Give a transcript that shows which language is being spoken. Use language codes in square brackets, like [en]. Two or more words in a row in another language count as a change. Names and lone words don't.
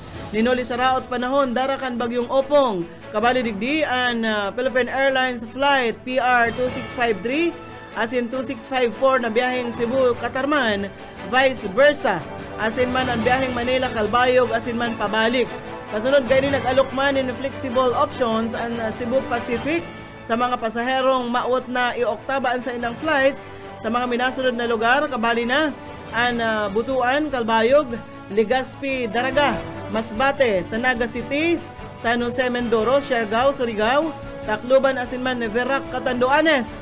[bik] Ninuli sa raot panahon dara kan bagyong Opong. Kabali digdi ang Philippine Airlines flight PR2653 asin 2654 na biyaheng Cebu Katarman, [en] vice versa. [bik] Asin man ang biyaheng Manila Calbayog asin man pabalik. Kasunod gayni nag-alok man in [en] flexible options [bik] ang Cebu Pacific sa mga pasaherong maot na ioktabaan sa inang flights sa mga minasunod na lugar. Kabali na ang Butuan, Calbayog, Legazpi, Daraga, Masbate, Sanaga City, San Jose, Mindoro, Siargao, Surigao, Tacloban asin man Verac, Catanduanes.